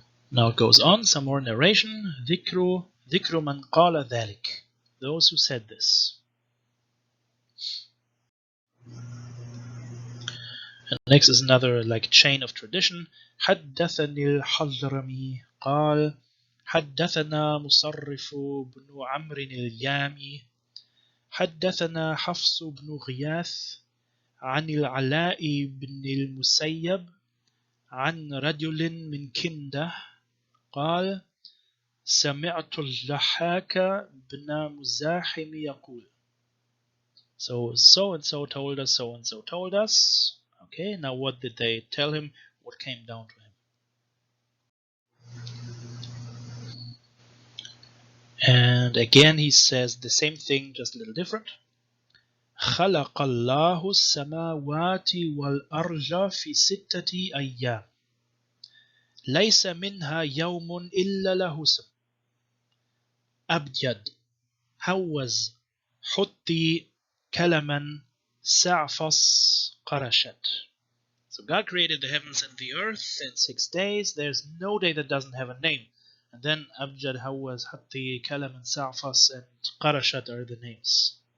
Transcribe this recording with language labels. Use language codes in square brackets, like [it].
[en] Now it goes on, some more narration. [ar] ذكر من قال ذلك. [en] Those who said this. And next is another like chain of tradition. [ar] حدثني الحضرمي قال حدثنا مصرف بن عمرو اليامي حدثنا حفص بن غياث عن العلاء بن المسيب عن رجل من كندة قال سمعت الضحاك بن مزاحم يقول. [en] So and so told us, so and so told us. Okay, now what did they tell him? What came down to him? And again he says the same thing, just a little different. [ar] خلق الله السماوات والأرض في 6 أيام ليس منها يوم إلا له اسم أبجد هوز حطي كلما سعفص قرشت. [en] So God created the heavens and the earth in 6 days. There's no day that doesn't have a name. And then Abjad, Hawaz, Hatti, Kalam, and Sa'fas, and Qarashat are the names.